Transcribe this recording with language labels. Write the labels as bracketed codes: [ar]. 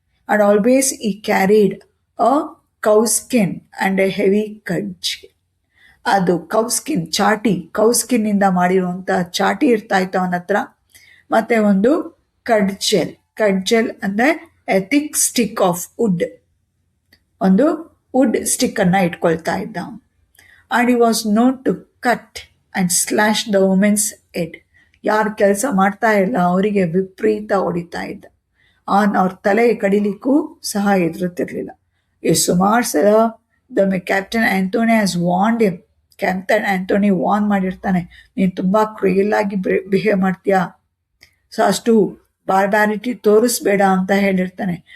[en] And always he carried a cow skin and a heavy cudgel. [kn] ಅದು cow ಸ್ಕಿನ್ನಿಂದ ಮಾಡಿರುವಂಥ ಚಾಟಿ ಇರ್ತಾ ಇತ್ತು ಅವನ ಹತ್ರ. ಮತ್ತು ಒಂದು ಕಡ್ಜೆಲ್ ಅಂದರೆ [en] a thick stick of wood, [kn] ಒಂದು ವುಡ್ ಸ್ಟಿಕ್ಕನ್ನು ಇಟ್ಕೊಳ್ತಾ ಇದ್ದ ಅವನು. [en] and he was known to cut and slash the woman's head. [kn] ಯಾರು ಕೆಲಸ ಮಾಡ್ತಾ ಇಲ್ಲ ಅವರಿಗೆ ವಿಪರೀತ ಹೊಡಿತಾ ಇದ್ದ. ಅವ್ರ ತಲೆ ಕಡಿಲಿಕ್ಕೂ ಸಹ ಎದುರುತ್ತಿರಲಿಲ್ಲ. ಸುಮಾರು ಸಲ [en] The captain Antony has warned him. [kn] Captain Antony warn ಮಾಡಿರ್ತಾನೆ, ನೀನು ತುಂಬಾ ಕ್ರೂಯಲ್ ಆಗಿ ಬಿಹೇವ್ ಮಾಡ್ತೀಯಾ, ಸೊ ಅಷ್ಟು ಬಾರ್ಬ್ಯಾರಿಟಿ ತೋರಿಸ್ಬೇಡ ಅಂತ ಹೇಳಿರ್ತಾನೆ.